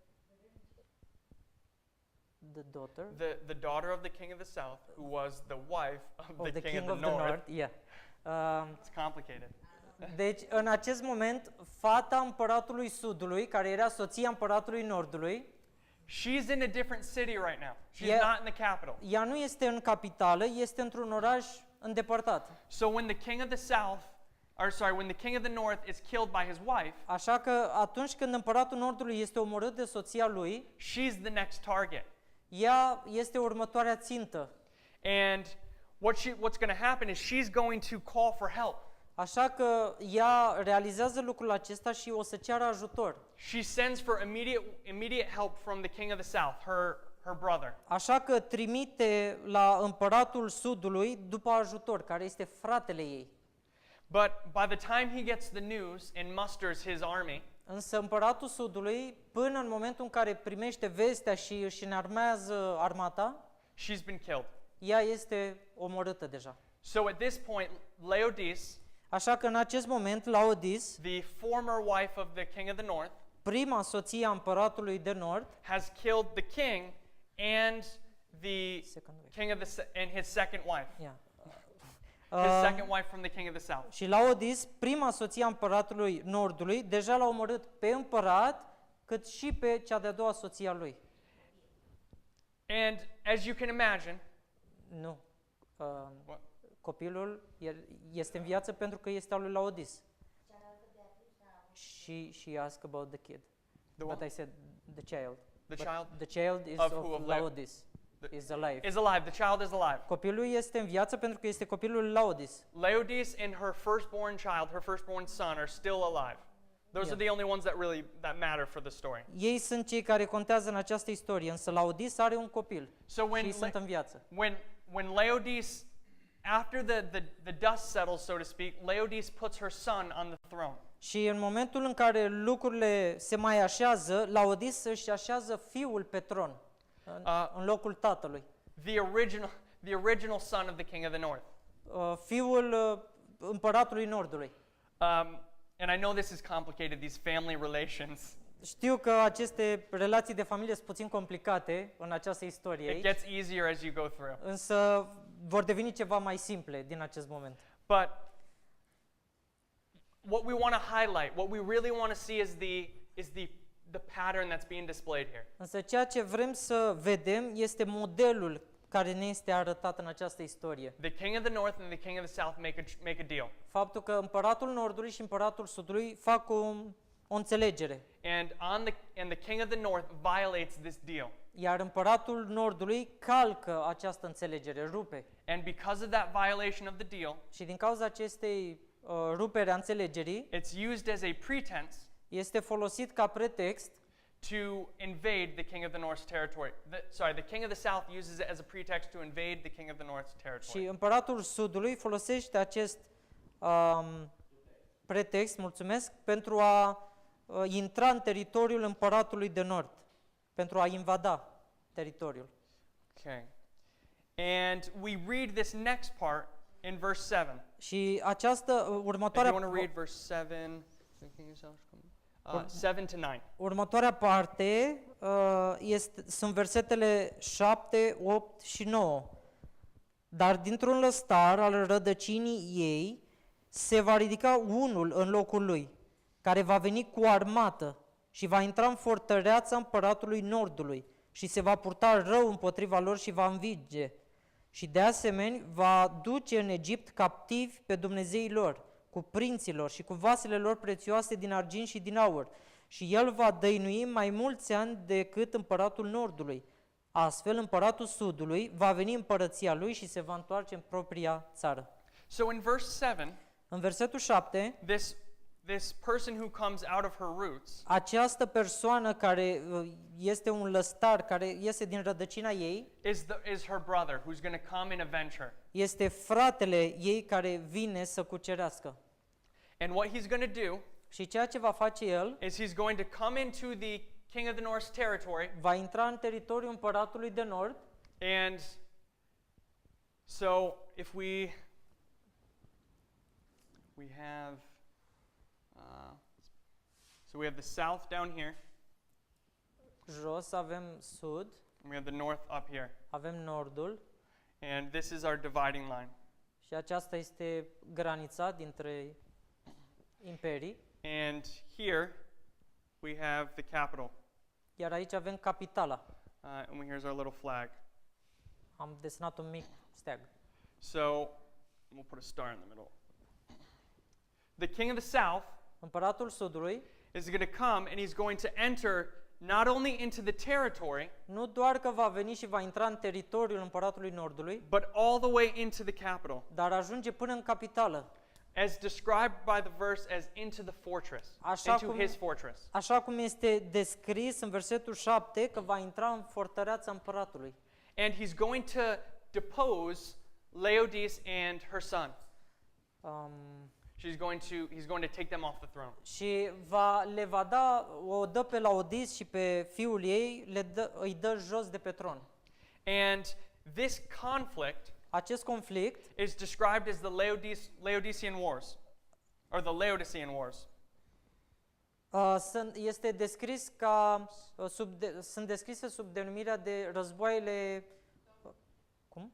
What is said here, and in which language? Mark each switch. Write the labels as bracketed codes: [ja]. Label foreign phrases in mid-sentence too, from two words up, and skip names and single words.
[en] The daughter the daughter of the king of the south, who was the wife of of the king of of the north. yeah. It's complicated. [ro] Deci, în acest moment, fata împăratului Sudului, care era soția împăratului Nordului, [en] She's in a different city right now. She's Yeah. not in the capital. [ro] ea nu este în capitală, este într-un oraș îndepărtat. [en] So when the king of the south, when the king of the north is killed by his wife, [ro] Așa că atunci când împăratul Nordului este omorât de soția lui, [en] she's the next target. [ro] ea este următoarea țintă. [en] And what's going to happen is she's going to call for help. [ro] Așa că ea realizează lucrul acesta și o să ceară ajutor. [en] She sends for immediate help from the king of the south, her brother. [ro] Așa că trimite la împăratul Sudului după ajutor, care este fratele ei. [en] But by the time he gets the news and musters his army, [ro] Însă împăratul Sudului, până în momentul în care primește vestea și își înarmează armata, [en] she's been killed. [ro] ea este omorâtă deja. [en] So at this point, Laodice, [ro] Așa că în acest moment, Laodis, [en] the former wife of the king of the north, [ro] prima soție a împăratului de nord, [en] has killed the king and the Second wife. king of and his second wife. yeah. His second wife from the king of the south. [ro] Și Laodis, prima soție a împăratului nordului, deja l-a omorât pe împărat, cât și pe cea de-a doua soție a lui. [en] And as you can imagine, [ro] Nu. [en] what? [ro] Copilul este în viață pentru că este al lui Laodis. [en] She asked about the kid. The But what? I said the child. The But child The child is Of who? of Of Laodis. The- Is alive. is alive. The child is alive. [ro] Copilul este în viață pentru că este copilul lui Laodis. [en] Laodice and her firstborn child, her firstborn son, are still alive. Those Yeah. are the only ones that matter for the story. [ro] Ei sunt cei care contează în această istorie, însă Laodis are un copil [en] So [ro] și ei sunt în viață. [en] when Laodice, after the dust settles, so to speak, Laodice puts her son on the throne. [ro] Și în momentul în care lucrurile se mai așează, Laodis își așează fiul pe tron, în locul tatălui. [en] The original son of the king of the north. [ro] Fiul împăratului Nordului. [en] And I know this is complicated, these family relations. [ro] Știu că aceste relații de familie sunt puțin complicate în această istorie [en] It [ro] aici, [en] gets easier as you go through. [ro] însă vor deveni ceva mai simple din acest moment. [en] But what we want to highlight, what we really want to see is the pattern that's being displayed here. [ro] Însă ceea ce vrem să vedem este modelul care ne este arătat în această istorie. [en] The king of the north and the king of the south make a deal. [ro] Faptul că împăratul Nordului și împăratul Sudului fac o înțelegere, [en] And the king of the north violates this deal. [ro] iar împăratul Nordului calcă această înțelegere, rupe. [en] And because of that violation of the deal, [ro] Și din cauza acestei rupere a înțelegerii, [en] it's used as a pretense [ro] este folosit ca pretext [en] to invade the king of the north's territory. The king of the south uses it as a pretext to invade the king of the north's [ro] și [en] territory. [ro] împăratul Sudului folosește acest pretext, mulțumesc, pentru a intra în teritoriul împăratului de nord, pentru a invada teritoriul. [en] Okay. And we read this next part in verse 7. [ro] Și această [en] If you [ro] următoarea [en] want to read verse 7, 7 to 9. [ro] următoarea parte sunt versetele 7, 8 și 9. Dar dintr-un lăstar al rădăcinii ei se va ridica unul în locul lui, care va veni cu armată și va intra în fortăreața împăratului Nordului și se va purta rău împotriva lor și va învinge. Și de asemenea va duce în Egipt captivi pe dumnezeii lor, cu prinților și cu vasele lor prețioase din argint și din aur. Și el va dăinui mai mulți ani decât împăratul Nordului. Astfel, împăratul Sudului va veni împărăția lui și se va întoarce în propria țară. [en] So in verse 7, [ro] În versetul 7, [en] this person who comes out of her roots [ro] această persoană care este un lăstar, care iese din rădăcina ei, [en] is her brother who's going to come and avenge her. [ro] este fratele ei care vine să cucerească. [en] And what he's going to do [ro] Și ceea ce va face el, [en] is he's going to come into the king of the north's territory, [ro] va intra în teritoriul împăratului de nord. [en] and so if we have so we have the south down here, [ro] Jos avem sud, [en] and we have the north up here, [ro] avem nordul [en] and this is our dividing line. [ro] și aceasta este granița dintre imperii. [en] And here we have the capital, [ro] Iar aici avem capitala. [en] and here's our little flag. [ro] Am desenat un mic steag. [en] So we'll put a star in the middle. The king of the south [ro] Împăratul sudului [en] is going to come, and he's going to enter not only into the territory, [ro] nu doar că va veni și va intra în teritoriul împăratului nordului, [en] but all the way into the capital, [ro] dar ajunge până în capitală. [en] as described by the verse as into the fortress, [ro] Așa [en] into [ro] cum- [en] his fortress. [ro] Așa cum este descris în versetul 7 că va intra în fortăreața împăratului. [en] And he's going to depose Laodice and her son. He's going to take them off the throne. [ro] Și le va da, o dă pe Laodis și pe fiul ei, îi dă jos de pe tron. [en] And this conflict [ro] Acest conflict [en] is described as the Laodicean Wars, or the Laodicean Wars. [ro] este descris ca, sunt descrise sub denumirea de războaiele, cum?